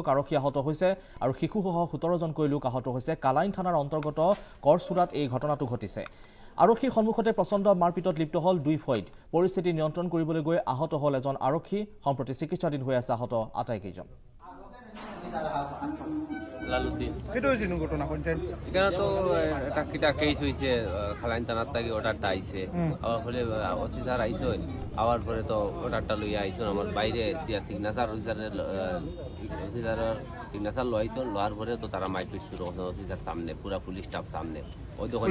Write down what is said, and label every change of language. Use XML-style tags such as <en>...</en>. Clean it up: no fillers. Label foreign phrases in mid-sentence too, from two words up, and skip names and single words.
<as>আৰক্ষী আহত হৈছে আৰু শিশুসহ 17জনকৈ লোক আহত হৈছে। কালাইন থানাৰ অন্তৰ্গত কৰচুৰাত এই ঘটনাটো ঘটিছে। আৰক্ষীৰ সন্মুখতে প্ৰচণ্ড মাৰপিটত লিপ্ত হ'ল দুই ফৈদ। পৰিস্থিতি নিয়ন্ত্ৰণ কৰিবলৈ গৈ আহত হ'ল এজন আৰক্ষী। সম্প্ৰতি চিকিৎসাধীন হৈ আছে আহত আটাইকেইজন। লালুদ্দিন ঘটনা</as> <bn>এখানে তো একটা কেস হয়েছে খালাইন থানার থেকে অর্ডারটা আইছে আবার ফলে অফিসার আইসো আবার পরে তো অর্ডারটা লইয়া আইসো আমার বাইরে দিয়া সিগনেচার অফিসারের সিগনেচার লইছো লওয়ার পরে তো তারা মাইপিট শুরু করছে অফিসার সামনে পুরা</bn> <en>police staff</en> <bn>সামনে ওই দোকানে</bn>